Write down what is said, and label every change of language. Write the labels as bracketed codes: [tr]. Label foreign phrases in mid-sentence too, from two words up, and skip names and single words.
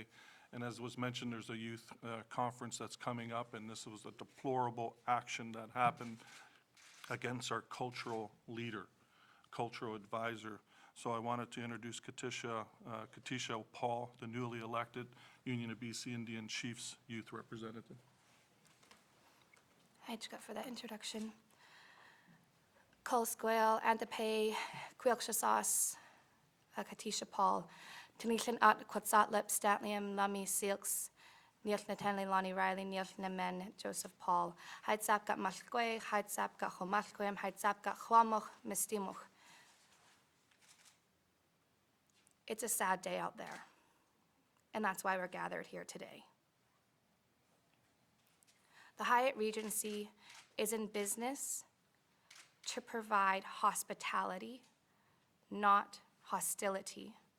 [en] And as was mentioned, there's a youth conference that's coming up, and this was a deplorable action that happened against our cultural leader, cultural advisor. So I wanted to introduce Katisha Paul, the newly elected Union of BC Indian Chiefs Youth Representative. Hi, Jessica, for that introduction. Col Sgwel, Antipay, Quilchasas, Katisha Paul, Tanishan at Quetzalcoatl, Statlium, Lummi, Silks, Niel Natanli, Lonnie Riley, Niel Namen, Joseph Paul, Hyatts got Malkwe, Hyatts got Homalkwem, Hyatts got Huamoch, Mistimoch. It's a sad day out there, and that's why we're gathered here today. The Hyatt Regency is in business to provide hospitality, not hostility.